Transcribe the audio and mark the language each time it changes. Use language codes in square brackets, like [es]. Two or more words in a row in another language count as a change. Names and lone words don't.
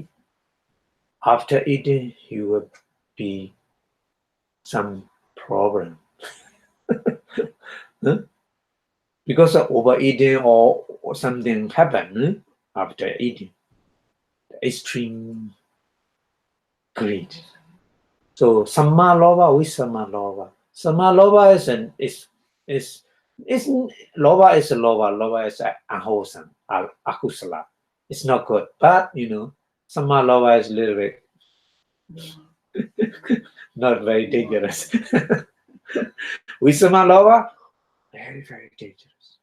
[en] After eating, you will be some problem. Because of overeating or something happened after eating. Extreme greed. [pi] So Samma loba, Visama loba. Samma loba [en] is loba is a loba. Loba is unwholesome, akusala. It's not good. But [pi] Sama Lova [en] is a little bit not very dangerous. [pi] Visama Lova, [en] very, very dangerous.